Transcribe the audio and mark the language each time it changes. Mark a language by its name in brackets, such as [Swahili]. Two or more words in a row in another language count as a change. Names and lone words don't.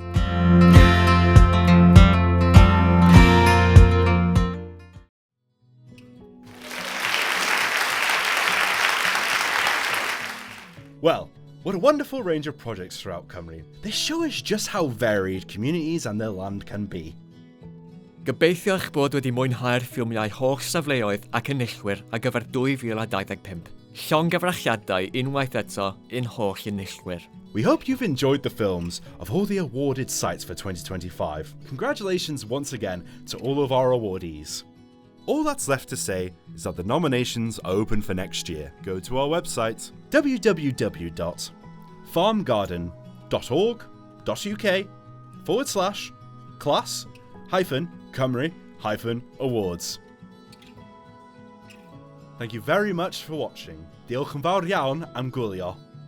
[English] Well, what a wonderful range of projects throughout Cymru. They show us just how varied communities and their land can be. [Welsh] Gobeithio eich bod wedi mwynhau'r ffilmiau holl safleoedd ac enillwyr ar gyfer 2025. Llongyfrachiadau unwaith eto in holl enillwyr. [English] We hope you've enjoyed the films of all the awarded sites for 2025. Congratulations once again to all of our awardees. All that's left to say is that the nominations are open for next year. Go to our website www.farmgarden.org.uk/class-Cymru-awards. Thank you very much for watching. [Welsh] Diolch yn fawr iawn am gwylio.